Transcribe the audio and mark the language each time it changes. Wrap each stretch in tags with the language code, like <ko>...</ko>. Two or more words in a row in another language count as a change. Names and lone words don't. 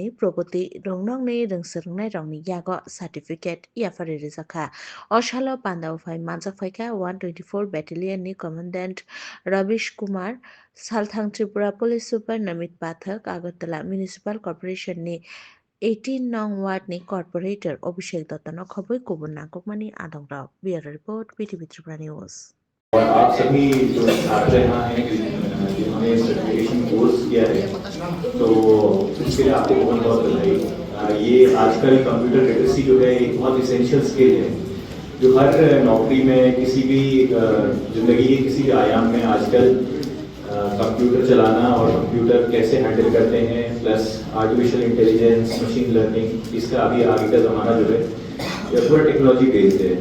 <trp>progoti rongnokni rungsrungnai rokni yago certificate iafari rijaka o salo pandao phai manjakphaika 124 battalion ni commandant Ravish Kumar Salthang Tripura Police Super Namit Pathak Agartala Municipal Corporation ni 18 nong ward ni corporator Abhishek Dattano khoboi kubun nangkukmani adongrok</trp> <en>bureau report</en> <trp>PTV Tripura News</trp> <hi>और आप सभी जो छात्र यहाँ हैं जिन्होंने</hi> <en>certification course</en> <hi>किया है तो इसके लिए आपको बहुत बहुत बधाई। ये आजकल</hi> <en>computer literacy</en> <hi>जो है एक बहुत</hi> <en>essential skill</en> <hi>है जो हर नौकरी में किसी भी ज़िंदगी के किसी भी आयाम में आजकल कंप्यूटर चलाना और कंप्यूटर कैसे हैंडल करते हैं</hi> <en>plus artificial intelligence machine learning</en> <hi>इसका अभी आगे का ज़माना जो है यह पूरा</hi> <en>technology based</en> <hi>है।</hi>